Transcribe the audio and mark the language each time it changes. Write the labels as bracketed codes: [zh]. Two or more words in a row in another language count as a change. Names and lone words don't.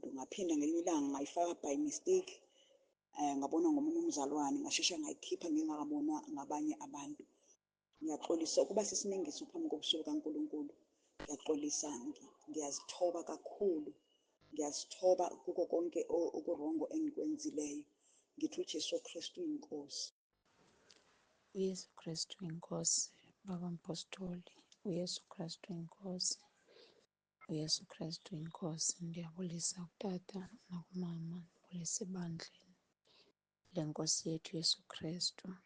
[zu] Ngaphinda ngelinye ilanga ngayifaka [en] by mistake, [zu] ngabonwa ngomunye umzalwane, ngashesha ngayikhipha ngingakabonwa ngabanye abantu. Ngiyaxolisa ukuba sisinengiso phambi kobusuku kaNkulunkulu. Ngiyaxolisa, ngiyazithoba kakhulu, ngiyazithoba kuko konke okurongo engikwenzileyo. Ngithi uJesu Kristu inkosi. uYesu Kristu inkosi. Baba mpostoli, uYesu Kristu inkosi. uYesu Kristu inkosi. [xh] Ndiyabulisa utata nakumama, ndibulisa ebandleni lenkosi yethu Yesu Kristu.